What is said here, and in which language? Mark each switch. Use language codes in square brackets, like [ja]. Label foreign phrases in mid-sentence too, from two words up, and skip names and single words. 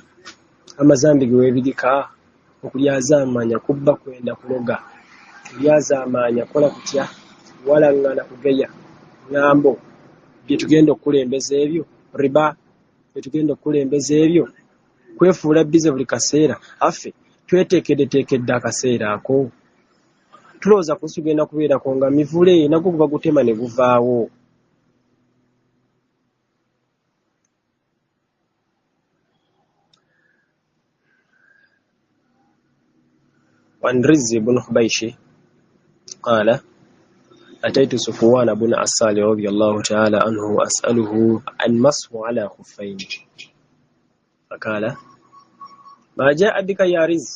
[lg] Amazambi ge weebirika, okulyazaamanya, kubba, kwenda kuloga, kulyazaamanya, kola kutya, walaŋŋana, kugeya, ŋŋambo, bye tugenda okukulembeza ebyo, riba, bye tugenda okukulembeza ebyo, kwefuula bize buli kaseera. Affe tweteekeddeteekedde akaseera ako. Tulowooza ku nsi tugenda kubeerako nga mivule nagwo guba gutema ne guvaawo. [ar] وعن رزي بن خبيش قال أتيت صفوان بن عسال رضي الله تعالى عنه أسأله عن مسح على خفين فقال ما جاء بك يا رز؟